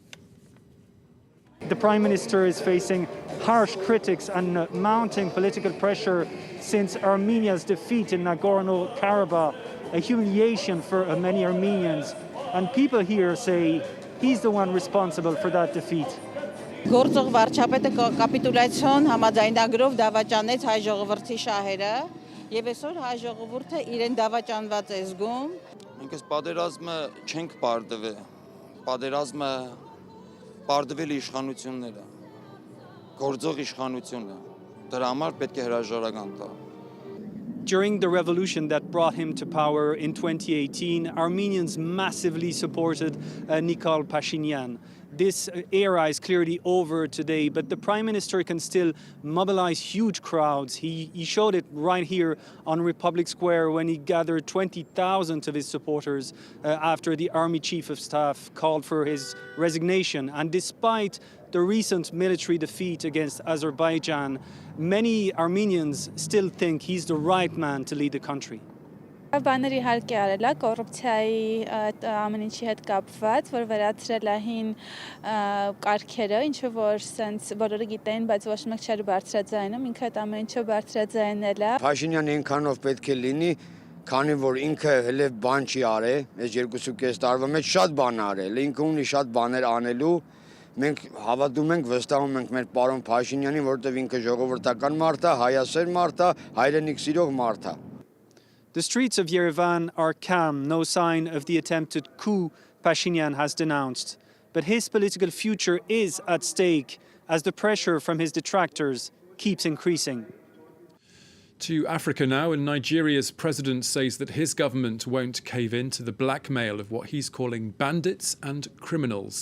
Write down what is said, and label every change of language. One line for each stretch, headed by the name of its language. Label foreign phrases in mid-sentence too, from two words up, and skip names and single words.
English: The Prime Minister is facing harsh critics and mounting political pressure since Armenia's defeat in Nagorno-Karabakh, a humiliation for many Armenians. And people here say he's the one responsible for that defeat.
Armenian: Գործող վարչապետը կապիտուլյացիոն համաձայնագրով դավաճանեց հայ ժողովրդի շահերը եւ այսօր հայ ժողովուրդը իրեն դավաճանված է զգում։ Մենք այս պատերազմը չենք պարտվել։ Պատերազմը պարտվել է իշխանությունները։ Գործող իշխանությունը։ Դրա համար պետք է հրաժարական տա։
English: During the revolution that brought him to power in 2018, Armenians massively supported Nikol Pashinyan. This era is clearly over today, but the Prime Minister can still mobilize huge crowds. He showed it right here on Republic Square when he gathered 20,000 of his supporters after the Army Chief of Staff called for his resignation. And despite the recent military defeat against Azerbaijan, many Armenians still think he's the right man to lead the country.
Armenian: Բաների իհարկե արել է կոռուպցիայի ամեն ինչի հետ կապված, որ վերացրել է հին կարգերը, ինչը որ սենց բոլորը գիտեն, բայց ոչ մեկ չէր բարձրաձայնում, ինքը այդ ամեն ինչը բարձրաձայնել է։ Փաշինյանը այնքանով պետք է լինի, քանի որ ինքը հենց բան չի արել, այս 2.5 տարվա մեջ շատ բան արել, ինքը ունի շատ բաներ անելու։ Մենք հավատում ենք, վստահում ենք մեր պարոն Փաշինյանին, որովհետև ինքը ժողովրդական մարդ է, հայասեր մարդ է, հայրենիք սիրող մարդ է։
English: The streets of Yerevan are calm, no sign of the attempted coup Pashinyan has denounced. But his political future is at stake as the pressure from his detractors keeps increasing. To Africa now, and Nigeria's president says that his government won't cave in to the blackmail of what he's calling bandits and criminals.